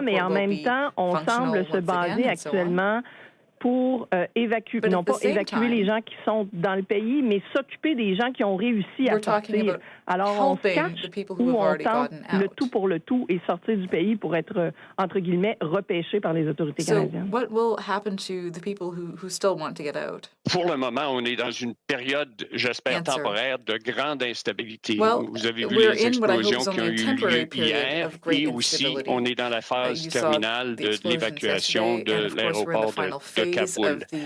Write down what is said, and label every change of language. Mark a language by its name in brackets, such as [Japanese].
[French] Mais en même temps, on semble se baser actuellement pour évacuer, non pas évacuer les gens qui sont dans le pays, mais s'occuper des gens qui ont réussi à sortir. Alors, on se cache ou on tente le tout pour le tout et sortir du pays pour être, entre guillemets, repêché par les autorités canadiennes. [English] What will happen to the people who still want to get out? [French] Pour le moment, on est dans une période, j'espère, temporaire de grande instabilité. Vous avez vu les explosions qui ont eu lieu hier et aussi, on est dans la phase terminale de l'évacuation de l'aéroport de Kabul.